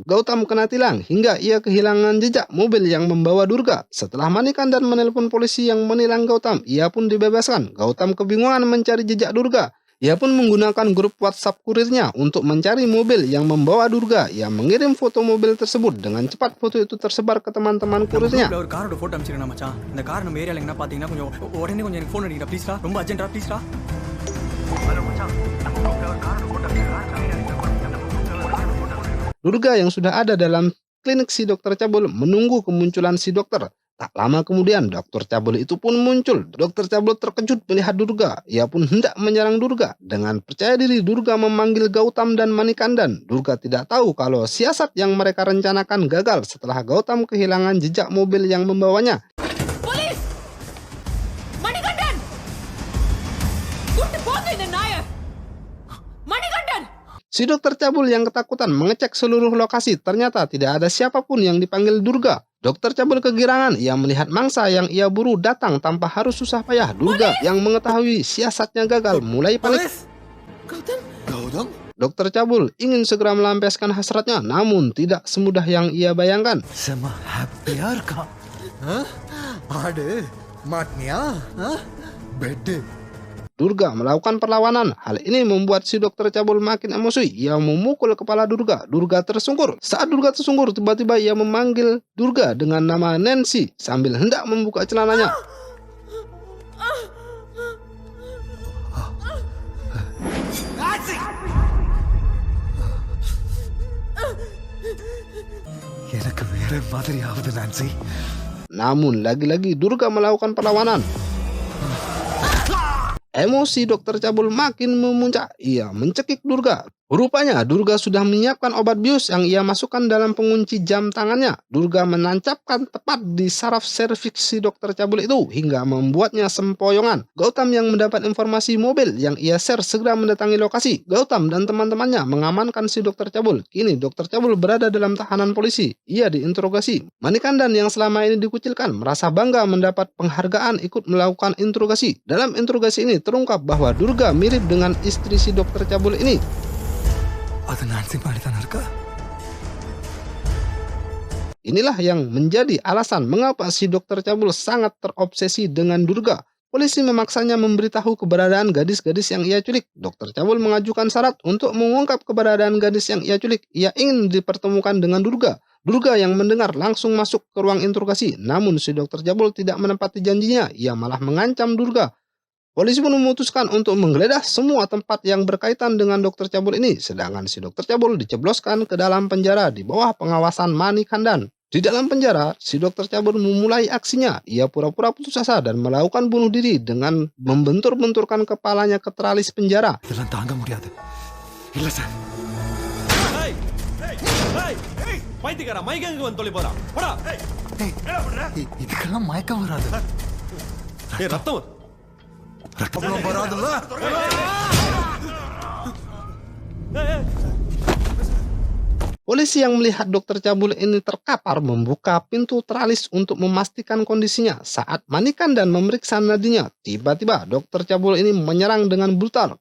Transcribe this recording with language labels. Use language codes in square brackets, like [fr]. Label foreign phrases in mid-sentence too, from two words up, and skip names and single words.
[id] Gautam kena tilang hingga ia kehilangan jejak mobil yang membawa Durga. Setelah Manikandan menelpon polisi yang menilang Gautam, ia pun dibebaskan. Gautam kebingungan mencari jejak Durga. Ia pun menggunakan grup WhatsApp kurirnya untuk mencari mobil yang membawa Durga. Ia mengirim foto mobil tersebut. Dengan cepat foto itu tersebar ke teman-teman kurirnya. [ta] ஒரு காரோட போட்டோ அனுப்பிச்சிருக்கேன் மச்சான். இந்த கார் நம்ம ஏரியால எங்கனா பாத்தீங்கன்னா கொஞ்சம் உடனே கொஞ்சம் எனக்கு ஃபோன் அடிங்கடா ப்ளீஸ்டா. ரொம்ப அர்ஜென்ட்டா ப்ளீஸ்டா. [id] Durga yang sudah ada dalam klinik si Dokter Cabul menunggu kemunculan si dokter. Tak lama kemudian Dokter Cabul itu pun muncul. Dokter Cabul terkejut melihat Durga. Ia pun hendak menyerang Durga. Dengan percaya diri Durga memanggil Gautam dan Manikandan. Durga tidak tahu kalau siasat yang mereka rencanakan gagal setelah Gautam kehilangan jejak mobil yang membawanya. [ta] Polis! Manikandan! குண்டு போக இந்த நாய! Manikandan! [id] Si Dokter Cabul yang ketakutan mengecek seluruh lokasi. Ternyata tidak ada siapapun yang dipanggil Durga. Dokter Cabul kegirangan. Ia melihat mangsa yang ia buru datang tanpa harus susah payah. Durga yang mengetahui siasatnya gagal mulai panik. கௌதம் Dokter Cabul ingin segera melampiaskan hasratnya, namun tidak semudah yang ia bayangkan. [ta] செம ஹாப்பியா இருக்கான். ஆடு மாட்னியா? பெட் [id] Durga melakukan perlawanan. Hal ini membuat si Dokter Cabul makin emosi. Ia memukul kepala Durga. Durga tersungkur. Saat Durga tersungkur, tiba-tiba ia memanggil Durga dengan nama Nancy sambil hendak membuka celananya. [ta] எனக்கு வேற மாதிரி ஆகுது நான்சி. [id] Namun lagi-lagi Durga melakukan perlawanan. Emosi Dokter Cabul makin memuncak. Ia mencekik Durga. Rupanya Durga sudah menyiapkan obat bius yang ia masukkan dalam pengunci jam tangannya. Durga menancapkan tepat di saraf serviks si Dokter Cabul itu hingga membuatnya sempoyongan. Gautam yang mendapat informasi mobil yang ia share segera mendatangi lokasi. Gautam dan teman-temannya mengamankan si Dokter Cabul. Kini Dokter Cabul berada dalam tahanan polisi. Ia diinterogasi. Manikandan yang selama ini dikucilkan merasa bangga mendapat penghargaan ikut melakukan interogasi. Dalam interogasi ini terungkap bahwa Durga mirip dengan istri si Dokter Cabul ini. [ta] அது நான்சி மாதிரி தானே இருக்கா? [id] Inilah yang menjadi alasan mengapa si dokter cabul sangat terobsesi dengan Durga. Polisi memaksanya memberitahu keberadaan gadis-gadis yang ia culik. Dokter cabul mengajukan syarat untuk mengungkap keberadaan gadis yang ia culik. Ia ingin dipertemukan dengan Durga. Durga yang mendengar langsung masuk ke ruang interogasi. Namun si dokter cabul tidak menepati janjinya. Ia malah mengancam Durga. Polisi pun memutuskan untuk menggeledah semua tempat yang berkaitan dengan dokter cabul ini. Sedangkan si dokter cabul dicebloskan ke dalam penjara di bawah pengawasan Manikandan. Di dalam penjara, si dokter cabul memulai aksinya. Ia pura-pura putus asa dan melakukan bunuh diri dengan membentur-benturkan kepalanya ke teralis penjara. [ta] இதெல்லாம் தாங்க முடியாது இல்ல சார் பைத்தியக்காரா மைக் எங்க வந்து தொலை போறா போடா இதுக்கெல்லாம் மயக்கம் வராது ஏய் ரத்தம் வருது. ரத்தம் வராதுல்ல [id] Polisi yang melihat dokter cabul ini terkapar membuka pintu teralis untuk memastikan kondisinya. Saat Manikandan memeriksa nadinya, tiba-tiba dokter cabul ini menyerang dengan brutal.